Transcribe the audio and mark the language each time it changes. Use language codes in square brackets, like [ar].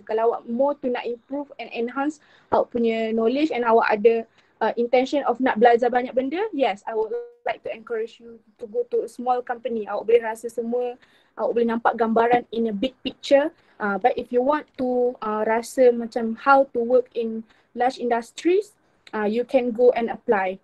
[ms] Kalau awak [en] more tu nak improve and enhance [ms] awak punya [en] knowledge and [ms] awak ada [en] intention of [ms] nak belajar banyak benda, [en] yes, I would like to encourage you to go to a small company. [ms] Awak boleh rasa semua, awak boleh nampak gambaran [en] in a big picture. But if you want to [ms] rasa macam [en] how to work in large industries, you can go and apply.